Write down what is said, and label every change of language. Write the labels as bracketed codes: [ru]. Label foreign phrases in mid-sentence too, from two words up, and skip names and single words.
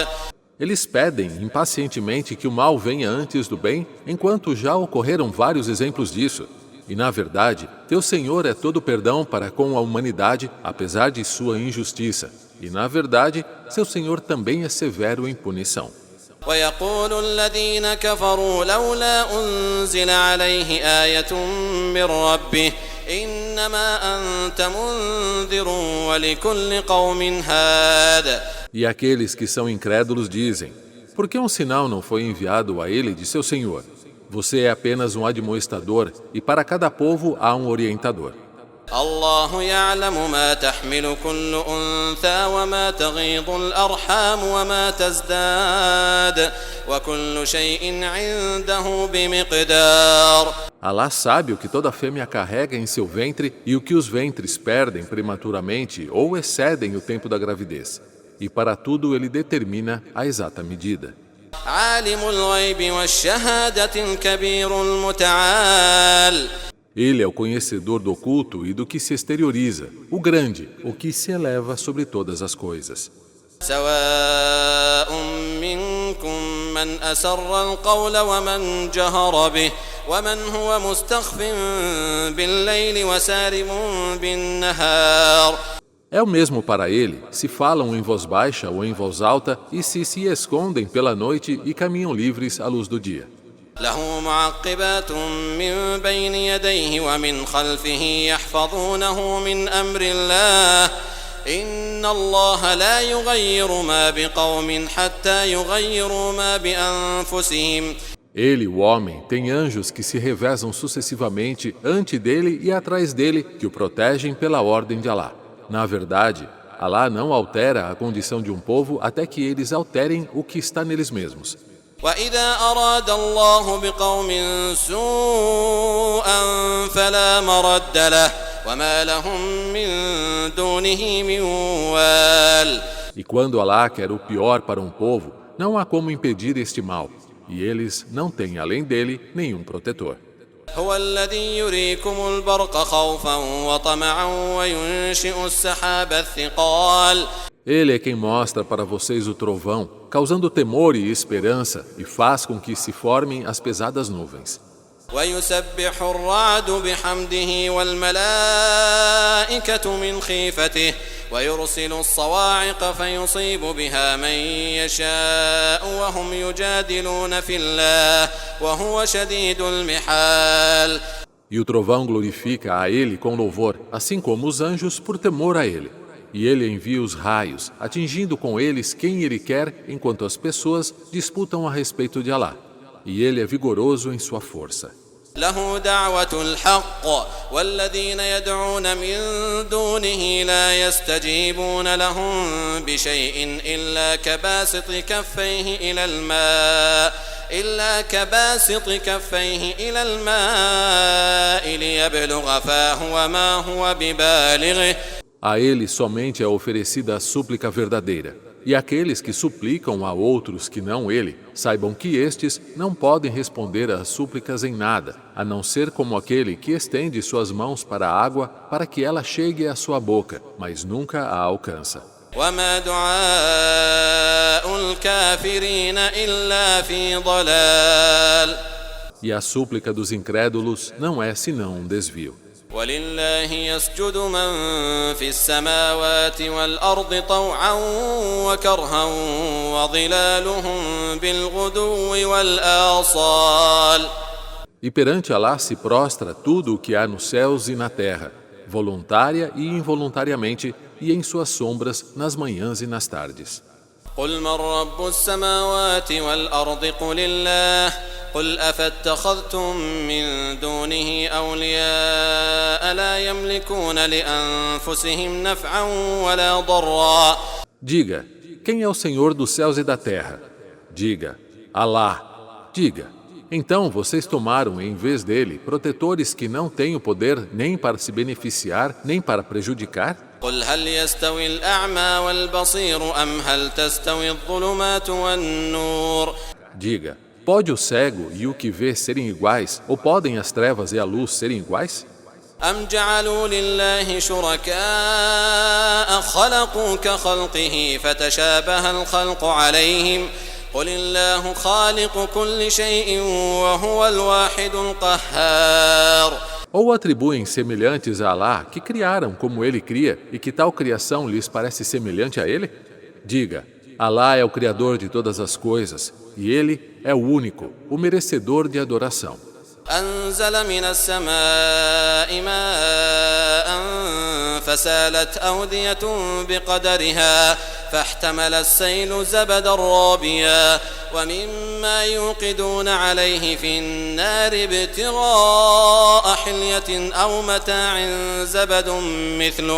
[pt] Eles pedem impacientemente que o mal venha antes do bem, enquanto já ocorreram vários exemplos disso. E, na verdade, teu Senhor é todo perdão para com a humanidade, apesar de sua injustiça. E, na verdade, seu Senhor também é severo em punição. [ar] ويقول الذين كفروا لولا أنزل عليه آية من ربه إنما أنت منذر ولكل قوم هاد. [pt] E aqueles que são incrédulos dizem: por que um sinal não foi enviado a ele de seu Senhor? Você é apenas um admoestador e para cada povo há um orientador. [ar] الله يعلم ما تحمل كل أنثى وما تغيض الأرحام وما تزداد وكل شيء عنده بمقدار. [pt] Alá sabe o que toda fêmea carrega em seu ventre e o que os ventres perdem prematuramente ou excedem o tempo da gravidez. E para tudo ele determina a exata medida. [ar] عالم الغيب والشهادة الكبير المتعال. [pt] Ele é o conhecedor do oculto e do que se exterioriza, o grande, o que se eleva sobre todas as coisas. [ar] سواء منكم من أسر القول ومن جهر به ومن هو مستخف بالليل وسارب بالنهار. [pt] É o mesmo para ele se falam em voz baixa ou em voz alta e se escondem pela noite e caminham livres à luz do dia. [ar] له معقبات من بين يديه ومن خلفه يحفظونه من أمر الله إن الله لا يغير ما بقوم حتى يغيروا ما بأنفسهم. [pt] Ele, o homem, tem anjos que se revezam sucessivamente ante dele e atrás dele, que o protegem pela ordem de Alá. Na verdade, Alá não altera a condição de um povo até que eles alterem o que está neles mesmos. [ar] وإذا أراد الله بقوم سوءا فلا مرد له وما لهم من دونه من وال. [pt] E quando Alá quer o pior para um povo, não há como impedir este mal, e eles não têm além dele nenhum protetor. [ar] هو الذي يريكم البرق خوفا وطمعا وينشئ السحاب الثقال. [pt] Ele é quem mostra para vocês o trovão, causando temor e esperança, e faz com que se formem as pesadas nuvens. [ar] ويسبح الرعد بحمده والملائكة من خيفته ويرسل الصواعق فيصيب بها من يشاء وهم يجادلون في الله وهو شديد المحال. [pt] E o trovão glorifica a ele com louvor, assim como os anjos por temor a ele. E ele envia os raios, atingindo com eles quem ele quer, enquanto as pessoas disputam a respeito de Alá. E ele é vigoroso em sua força. [ar] له دعوة الحق والذين يدعون من دونه لا يستجيبون لهم بشيء إلا كباسط كفيه إلى الماء ليبلغ فاه وما هو ببالغه. [pt] A ele somente é oferecida a súplica verdadeira. E aqueles que suplicam a outros que não ele, saibam que estes não podem responder às súplicas em nada, a não ser como aquele que estende suas mãos para a água para que ela chegue à sua boca, mas nunca a alcança. [ar] وما دعاء الكافرين إلا في ضلال. [pt] E a súplica dos incrédulos não é senão um desvio. [ar] ولله يسجد من في السماوات والأرض طوعا وكرها وظلالهم بالغدو والآصال. [pt] E perante Alá se prostra tudo o que há nos céus e na terra, voluntária e involuntariamente, e em suas sombras nas manhãs e nas tardes. [ar] قل من رب السماوات والأرض قل الله قل أفاتخذتم من دونه أولياء لا يملكون لأنفسهم نفعا ولا ضرا. [pt] Diga, quem é o Senhor dos céus e da terra? Diga, Alá. Diga, então vocês tomaram em vez dele protetores que não têm o poder nem para se beneficiar, nem para prejudicar? [ar] قل هل يستوي الأعمى والبصير أم هل تستوي الظلمات والنور. [pt] Diga, pode o cego e o que vê serem iguais, ou podem as trevas e a luz serem iguais? [ar] أم جعلوا لله شركاء خلقوا كخلقه فتشابه الخلق عليهم قل الله خالق كل شيء وهو الواحد القهار. [pt] Ou atribuem semelhantes a Alá que criaram como ele cria e que tal criação lhes parece semelhante a ele? Diga, Alá é o Criador de todas as coisas e ele é o único, o merecedor de adoração. [ar] أنزل من السماء ماء فسالت أودية بقدرها فاحتمل السيل زبدا رابيا ومما يوقدون عليه في النار ابتغاء حلية أو متاع زبد مثله.